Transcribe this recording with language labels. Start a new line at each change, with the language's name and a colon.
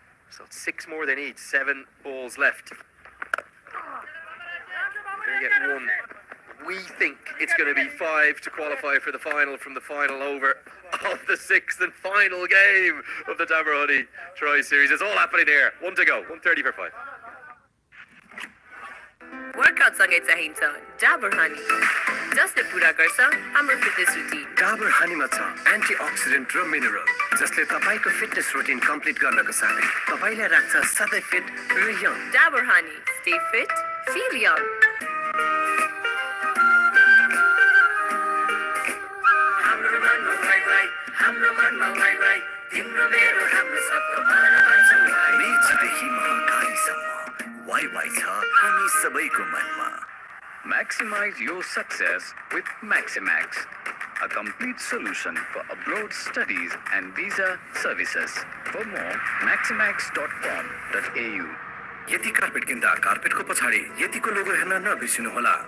English: So it's 6 more they need, 7 balls left. They're going to get 1. We think it's going to be 5 to qualify for the final from the final over of the 6th and final game of the Dabur Honey Tri-Series. It's all happening here. 1 to go, 130 for 5.
Nepali: Workout सँगै चाहिन्छ Dabur honey जसले पूरा गर्छ हाम्रो fitness routine Dabur हनीमा छ antioxidant र mineral जसले तपाईको फिटनेस रुटिन कम्प्लिट गर्नको साथै तपाईलाई राख्छ सधैँ फिट र young
English: Dabur honey stay fit feel young
Nepali: हाम्रो मनमा वाइ तिम्रो मेरो हाम्रो सबको भावना मेचदेखि महाकालीसम्म वाइ छ हामी सबैको मनमा.
English: Maximize your success with Maximax, a complete solution for abroad studies and visa services. For more, maximax.com.au.
Nepali: यति कार्पेट किन्दा कार्पेटको पछाडि यतिको लोगो हेर्न नबिर्सिनुहोला.